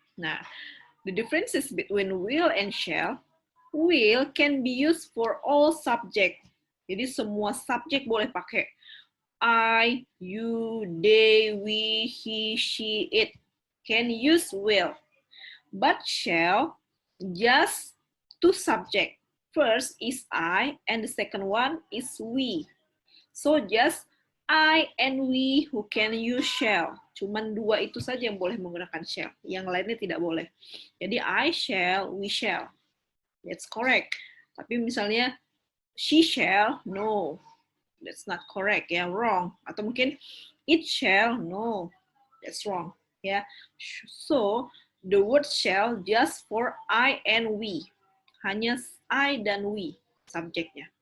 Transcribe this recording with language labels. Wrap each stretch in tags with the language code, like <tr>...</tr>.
<en>Nah, the differences between will and shall. Will can be used for all subject.</en> <id>Jadi semua subjek boleh pakai.</id> <en>I, you, they, we, he, she, it. Can use will. But shall, just two subject. First is I and the second one is we. So just I and we who can use shall.</en> <id>Cuman dua itu saja yang boleh menggunakan shall. Yang lainnya tidak boleh. Jadi</id> <en>I shall, we shall. That's correct.</en> <id>Tapi misalnya she shall, no.</id> <en>That's not correct.</en> <id>Ya, wrong. Atau mungkin it shall, no.</id> <en>That's wrong.</en> <id>Ya. So, the word shall just for I and we. Hanya</id> <en>I dan we</en> <id>subjeknya.</id>